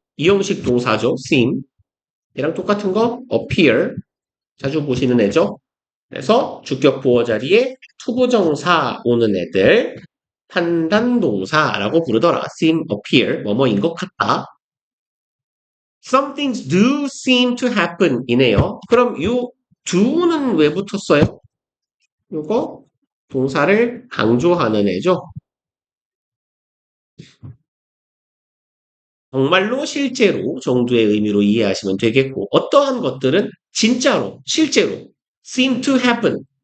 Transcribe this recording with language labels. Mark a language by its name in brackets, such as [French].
[Korean] 이형식 동사죠. seem. 얘랑 똑같은 거 appear. 자주 보시는 애죠. 그래서 주격 보어 자리에 투부정사 오는 애들 판단동사라고 부르더라. seem, appear, 뭐뭐인 것 같다. [English] Some things do seem to happen 이네요. [Korean] 그럼 요 do는 왜 붙었어요? 요거 동사를 강조하는 애죠. 정말로 실제로 정도의 의미로 이해하시면 되겠고 어떠한 것들은 진짜로 실제로 [English] seem to happen